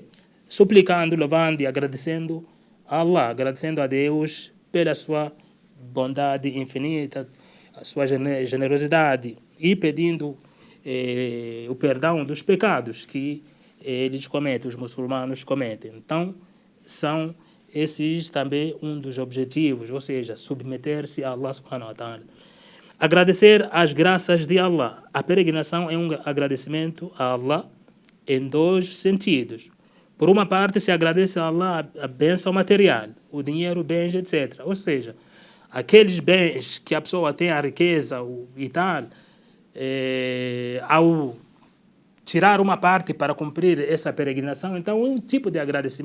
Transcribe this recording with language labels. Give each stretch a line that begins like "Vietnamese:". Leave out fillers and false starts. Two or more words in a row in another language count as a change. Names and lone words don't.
Portuguese: Suplicando, louvando e agradecendo a Allah, agradecendo a Deus pela sua bondade infinita, a sua generosidade e pedindo o perdão dos pecados que eles cometem, os muçulmanos cometem. Então, são esses também um dos objetivos, ou seja, submeter-se a Allah
Arabic: سبحانه وتعالى.
Portuguese: Agradecer as graças de Allah. A peregrinação é um agradecimento a Allah em dois sentidos. Por uma parte, se agradece a Allah a bênção material, o dinheiro, bens, etc. Ou seja, aqueles bens que a pessoa tem, a riqueza e tal, ao tirar uma parte para cumprir essa peregrinação, então é um tipo de agradecimento.